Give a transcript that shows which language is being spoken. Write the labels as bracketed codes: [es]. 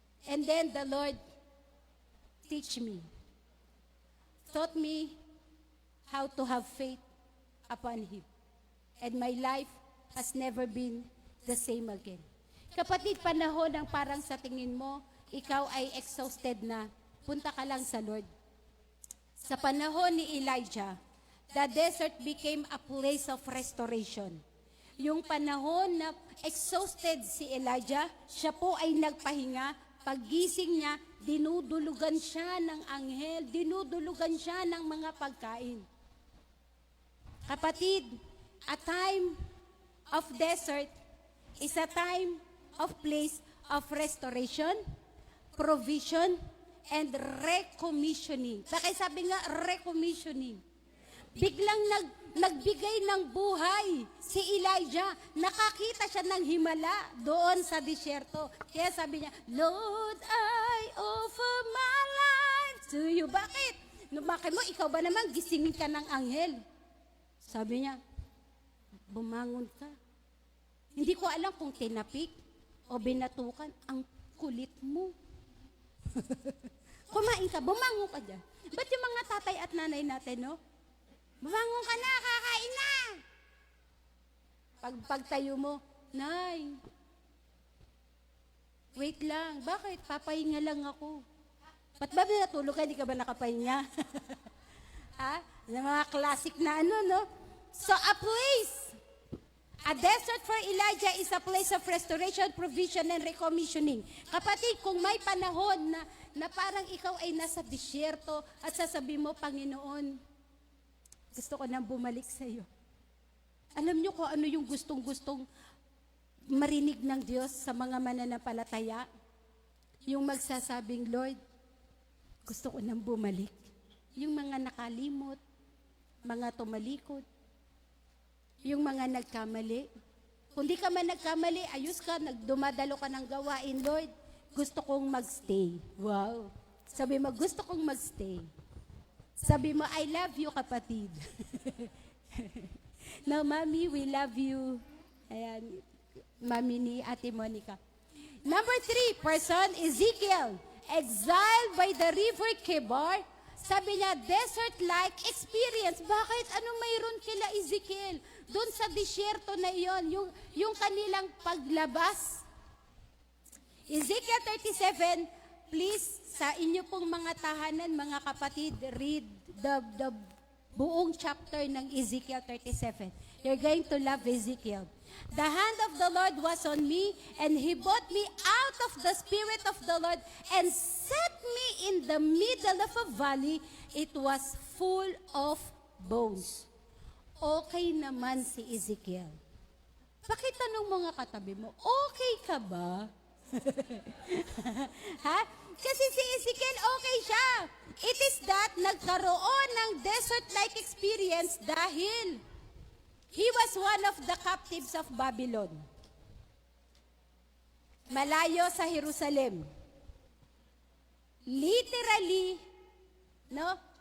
[en] And then the Lord teach me. Taught me how to have faith upon Him. And my life has never been the same again. [tl] Kapatid, panahon ng parang sa tingin mo, ikaw ay exhausted na, punta ka lang sa Lord. Sa panahon ni [en] Elijah, the desert became a place of restoration. [tl] Yung panahon na exhausted si Elijah, siya po ay nagpahinga. Paggising niya, dinudulugan siya ng anghel, dinudulugan siya ng mga pagkain. [en] Kapatid, a time of desert is a time of place of restoration, provision, and recommissioning. [tl] Bakit sabi nga recommissioning? Biglang nagbigay ng buhay si Elijah. Nakakita siya ng himala doon sa disyerto. Kaya sabi niya, Lord, [en] I offer my life to you. [tl] Bakit? Bakit mo? Ikaw ba naman gisingin ka ng anghel? Sabi niya, bumangon ka. Hindi ko alam kung tinapik o binatukan. Ang kulit mo. Kumain ka, bumangon ka dyan. Ba't yung mga tatay at nanay natin, no? Bumangon ka na, kakain na! Pagtayo mo, Nay, wait lang, bakit? Papahinga lang ako. Ba't ba natulog ka, di ka ba nakapahinga? Ha? Yung mga classic na no? [en] So a place A desert for Elijah is a place of restoration, provision, and recommissioning. [tl] Kapatid, kung may panahon na parang ikaw ay nasa disyerto at sasabihin mo, Panginoon, gusto ko nang bumalik sa iyo. Alam niyo kung ano yung gustong-gustong marinig ng Diyos sa mga mananampalataya? Yung magsasabing, Lord, gusto ko nang bumalik. Yung mga nakalimot, mga tumalikod, yung mga nagkamali. Kung di ka man nagkamali, ayos ka, dumadalo ka ng gawain, Lord, gusto kong magstay. Wow. Sabi mo, gusto kong magstay. Sabi mo, [en] I love you, [tl] kapatid. [en] Now, Mami, we love you. Ayan, Mami ni Ate Monica. Number 3, person, Ezekiel. Exiled by the river Kebar. [tl] Sabi niya, [en] desert-like experience. [tl] Bakit? Ano mayroon kila Ezekiel? Doon sa disyerto na iyon, yung kanilang paglabas. Ezekiel 37, please, sa inyo pong mga tahanan, mga kapatid, [en] read the [tl] buong chapter ng Ezekiel 37. [en] You're going to love Ezekiel. The hand of the Lord was on me, and He brought me out of the spirit of the Lord and set me in the middle of a valley. It was full of bones. [tl] Okay naman si Ezekiel. Pakitanong mga katabi mo, okay ka ba? Ha? Kasi si Ezekiel okay siya. [en] It is that [tl] nagkaroon ng [en] desert-like experience [tl] dahil [en] he was one of the captives of Babylon. [tl] Malayo sa Jerusalem. Literally, no?